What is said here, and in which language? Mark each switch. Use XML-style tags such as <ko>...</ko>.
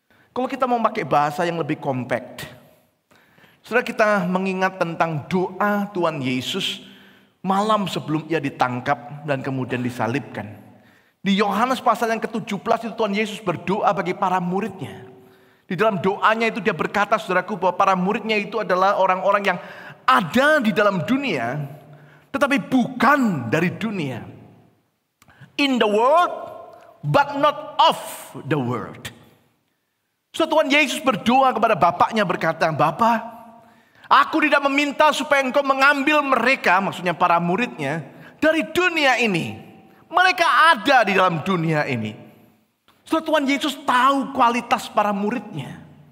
<id>Kalau kita mau pakai bahasa yang lebih compact, saudara, kita mengingat tentang doa Tuhan Yesus malam sebelum ia ditangkap dan kemudian disalibkan. Di Yohanes pasal yang ke-17 itu Tuhan Yesus berdoa bagi para muridnya. Di dalam doanya itu dia berkata, saudaraku, bahwa para muridnya itu adalah orang-orang yang ada di dalam dunia, tetapi bukan dari dunia.</id> <en>In the world, but not of the world.</en> <id>So Tuhan Yesus berdoa kepada Bapaknya berkata, Bapa, aku tidak meminta supaya engkau mengambil mereka, maksudnya para muridnya, dari dunia ini. Mereka ada di dalam dunia ini. So Tuhan Yesus tahu kualitas para muridnya.</id>